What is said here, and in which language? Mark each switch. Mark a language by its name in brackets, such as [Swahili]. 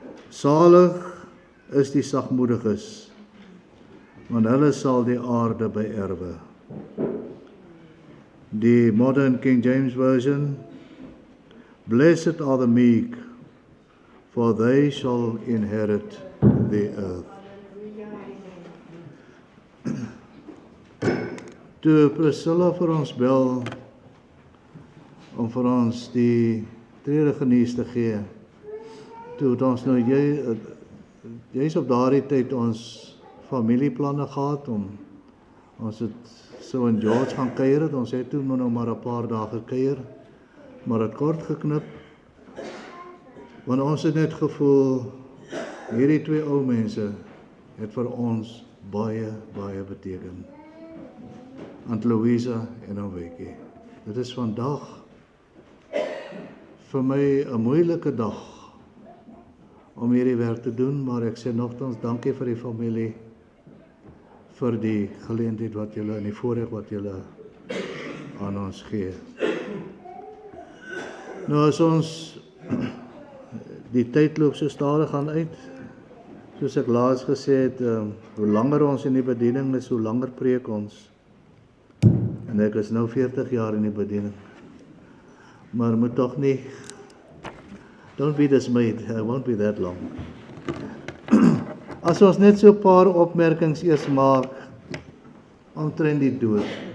[Afrikaans] Salig is die sagmoediges, want hulle sal die aarde beerwe. [English] Die modern King James Version, blessed are the meek, for they shall inherit the earth. [Afrikaans] Toe Priscilla vir ons bel om vir ons die treurigenies te gee, toe het ons nou, jy's op daardie tyd ons familieplanne gehad, ons het so in George gaan kuier het, ons het toe nou maar 'n paar dae gekuier, maar het kort geknip, want ons het net gevoel, hierdie twee ou mense het vir ons baie, baie beteken. Aunt Louisa en aan Wykie. Dit is vandag vir my 'n moeilike dag om hierdie werk te doen, maar ek sê nogtans dankie vir die familie, vir die geleentheid wat julle en die voorreg wat julle aan ons gee. Nou as ons die tyd loop so stadig gaan uit, soos ek laas gesê het, hoe langer ons in die bediening is, hoe langer preek ons. En ek is nou 40 jaar in die bediening. Maar moet tog nie, [English] don't be dismayed, I won't be that long. [Afrikaans] As ons net so 'n paar opmerkings eers maak omtrent die dood.